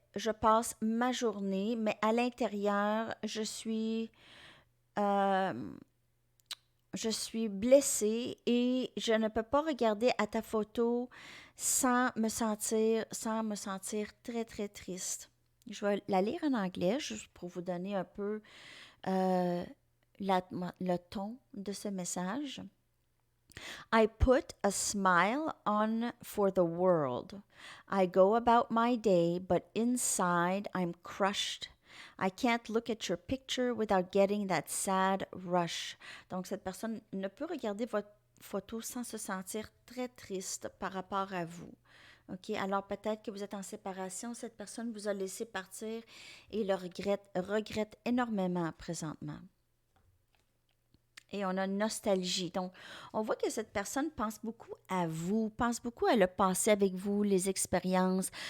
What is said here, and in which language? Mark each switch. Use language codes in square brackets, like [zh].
[fr] je passe ma journée, mais à l'intérieur, euh, je suis blessée et je ne peux pas regarder à ta photo sans me sentir très, très triste. Je vais la lire en anglais juste pour vous donner un peu euh, le ton de ce message. [en] I put a smile on for the world. I go about my day, but inside I'm crushed. I can't look at your picture without getting that sad rush. [fr] Donc, cette personne ne peut regarder votre photo sans se sentir très triste par rapport à vous. OK? Alors, peut-être que vous êtes en séparation, cette personne vous a laissé partir et le regrette énormément présentement. Et on a une nostalgie. Donc, on voit que cette personne pense beaucoup à vous, pense beaucoup à le passé avec vous, les expériences.